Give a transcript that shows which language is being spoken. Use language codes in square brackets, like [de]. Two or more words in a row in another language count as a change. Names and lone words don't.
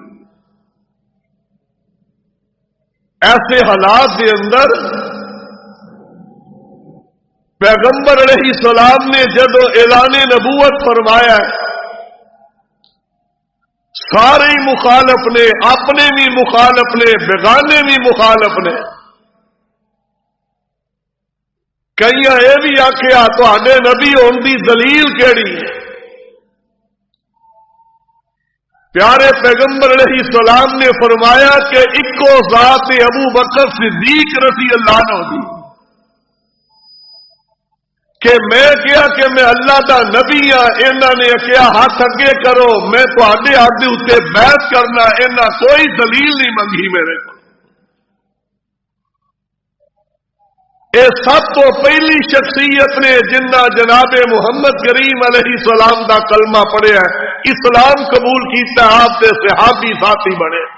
[pa] ایسے حالات کے اندر پیغمبر [ar] علیہ السلام [pa] نے جدو اعلان نبوت فرمایا، سارے مخالف نے، اپنے بھی مخالف نے، بیگانے بھی مخالف نے، کئی یہ بھی آخیا تواڈے نبی ہون دی دلیل کیڑی ہے؟ پیارے پیغمبر [ar] علیہ السلام [pa] نے فرمایا کہ اکو ذات ابو بکر صدیق [ar] رضی اللہ عنہ [pa] دی، کہ میں کیا کہ میں اللہ دا نبی ہاں، انہوں نے کیا ہاتھ اگے کرو، میں تواڈے ہاتھ دے اوتے بیعت کرنا، انہاں کوئی دلیل نہیں منگی میرے کو۔ اے سب تو پہلی شخصیت نے جنہ جناب محمد کریم [ar] علیہ السلام [pa] دا کلمہ پڑھیا، اسلام قبول کیتا، آپ دے صحابی ساتھی بنے،